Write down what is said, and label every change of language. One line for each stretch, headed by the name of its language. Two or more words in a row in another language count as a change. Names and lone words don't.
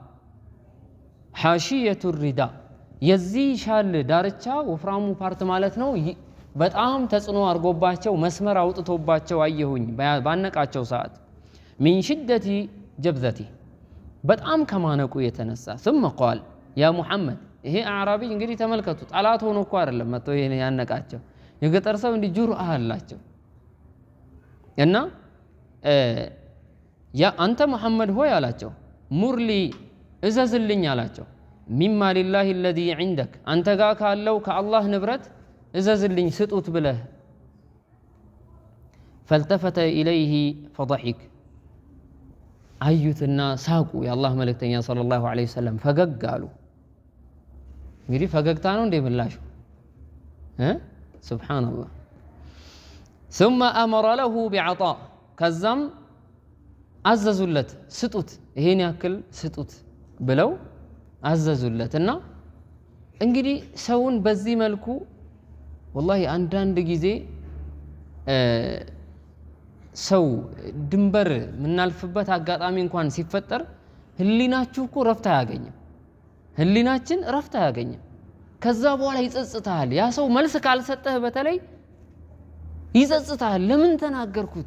Arabic: حاشية الرداء
Amharic: የዚህ ሻል ዳርቻ ወፍራሙ ፓርት ማለት ነው በጣም ተጽዕኖ አድርጎባቸው መስመር አውጥቶባቸው አየሁኝ ባነቃቸው ሰዓት።
Arabic: من شدة جبذته
Amharic: በጣም ከማነቁ የተነሳ
Arabic: ثم قال يا محمد
Amharic: ይሄ አዕራቢ እንግዲህ ተመልከቱ ጠላት ሆኖ እኮ አይደለም መጥቶ ይሄን ያነቃቸው የገጠር ሰው እንዲህ ጁርአ አላቸው እና ያ አንተ ሙሐመድ ሆይ አላቸው ሙርሊ እዘዝልኝ አላቸው
Arabic: مما لله الذي عندك
Amharic: አንተ ጋር ካለው ከአላህ ንብረት እዘዝልኝ ስጡት ብለህ።
Arabic: فالتفت إليه فضحك
Amharic: አዩትና ሳቁ። የአላህ መልእክተኛ
Arabic: صلى الله عليه وسلم
Amharic: ፈገግ አሉ። እንግዲህ ፈገግታ ነው እንደ ምላሹ ሱብሓነላህ።
Arabic: ثم أمر له بعطاء
Amharic: ከዛም አዘዙለት ስጡት ይሄን ያክል ስጡት ብለው አዘዙለት። እና እንግዲህ ሰውን በዚህ መልኩ ወላሂ አንዳንድ ጊዜ ሰው ድንበር የምናልፍበት አጋጣሚ እንኳን ሲፈጠር ህሊናችሁ እኮ ረፍት አያገኝም። ህሊናችን ረፍት አያገኝም። ከዛ በኋላ ይጸጽታል። ያ ሰው መልስ ካልሰጠህ በተለይ ይጸጽታል። ለምን ተናገርኩት?